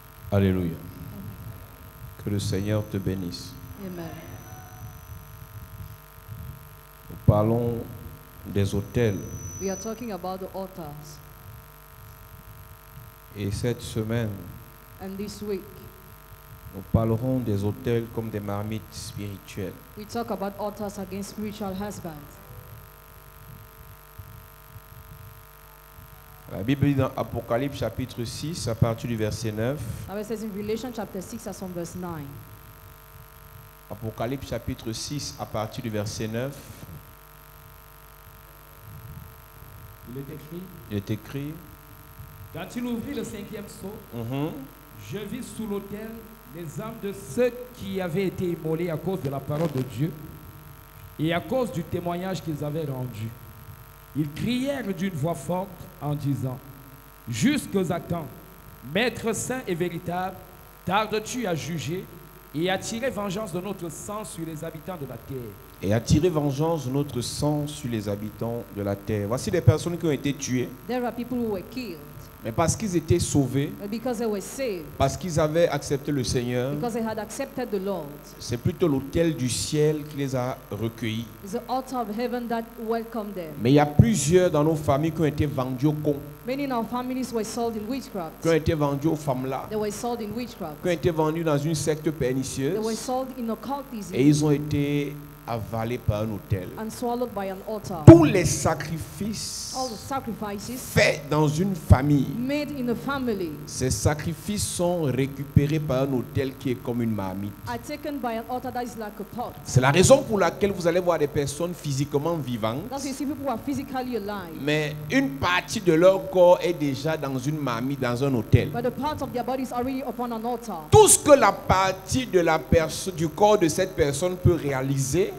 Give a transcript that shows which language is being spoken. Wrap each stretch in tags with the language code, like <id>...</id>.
<fr>Alléluia. Que le Seigneur te bénisse. Amen. Nous parlons des autels.</fr> <en>We are talking about the altars.</en> <fr>Et cette semaine,</fr> <en>And this week,</en> <fr>nous parlerons des autels comme des marmites spirituelles.</fr> <en>we talk about altars against spiritual husbands.</en> <fr>La Bible dit dans Apocalypse chapitre 6 à partir du verset 9.</fr> <en>Now it says in Revelation chapter 6 as from verse 9.</en> <fr>Apocalypse chapitre 6 à partir du verset 9. Il est écrit, Il est écrit. quand il ouvrit le cinquième sceau, Mhm. je vis sous l'autel les âmes de ceux qui avaient été immolés à cause de la parole de Dieu et à cause du témoignage qu'ils avaient rendu. Ils crièrent d'une voix forte en disant, jusqu'à quand, Maître saint et véritable, tardes-tu à juger et attirer vengeance de notre sang sur les habitants de la terre. Et attirer vengeance de notre sang sur les habitants de la terre. Voici des personnes qui ont été tuées,</fr> <en>There are people who were killed</en> <fr>mais parce qu'ils étaient sauvés,</fr> <en>because they were saved,</en> <fr>parce qu'ils avaient accepté le Seigneur,</fr> <en>because they had accepted the Lord.</en> <fr>c'est plutôt l'autel du ciel qui les a recueillis.</fr> <en>It's the altar of heaven that welcomed them.</en> <fr>Mais il y a plusieurs dans nos familles qui ont été vendus au con,</fr> <en>Many in our families were sold in witchcraft.</en> <fr>qui ont été vendus aux femmes là,</fr> <en>They were sold in witchcraft.</en> <fr>qui ont été vendus dans une secte</fr> <en>They were</en> <fr>pernicieuse</fr> <en>sold in occultism</en> <fr>et ils ont été avalés par un autel.</fr> <en>and swallowed by an altar.</en> <fr>Tous les sacrifices</fr> <en>All the sacrifices</en> <fr>faits dans une famille,</fr> <en>made in a family</en> <fr>ces sacrifices sont récupérés par un autel qui est comme une marmite.</fr> <en>are taken by an altar that is like a pot.</en> <fr>C'est la raison pour laquelle vous allez voir des personnes physiquement vivantes,</fr> <en>That's why you see people who are physically alive,</en> <fr>mais une partie de leur corps est déjà dans une marmite, dans un autel.</fr> <en>but the part of their body is already upon an altar.</en> <fr>Tout ce que la partie de la personne, du corps de cette personne peut réaliser,</fr>